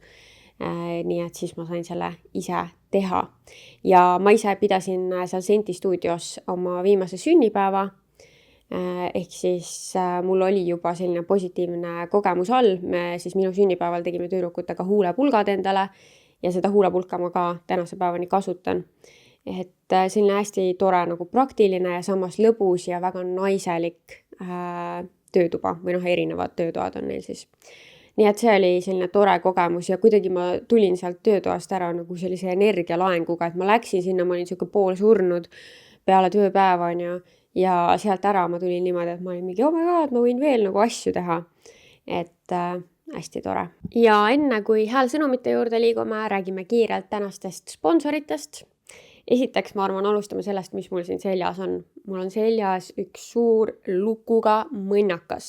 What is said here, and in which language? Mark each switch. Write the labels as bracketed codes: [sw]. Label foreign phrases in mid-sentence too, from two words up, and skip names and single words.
[et] Nii et siis ma sain selle ise teha ja ma ise pidasin seal Senti stuudios oma viimase sünnipäeva, ehk siis mul oli juba selline positiivne kogemus all, me siis minu sünnipäeval tegime tüdrukutega huulepulgad endale ja seda huulepulka ma ka tänase päevani kasutan, et selline hästi tore nagu praktiline ja samas lõbus ja väga naiselik töötuba või erinevad töötoad on neil siis. Nii et see oli selline tore kogemus ja kuidagi ma tulin sealt töötoast ära nagu sellise energialaenguga, et ma läksin sinna, ma olin siuke pool surnud peale tööpäeva ja sealt ära ma tulin niimoodi, et ma olin mingi, [en] oh my god, [et] ma võin veel nagu asju teha. Et hästi tore. Ja enne kui häälsõnumite juurde liigume, räägime kiirelt tänastest sponsoritest. Esiteks ma arvan, alustame sellest, mis mul siin seljas on. Mul on seljas üks suur lukuga mõnnakas.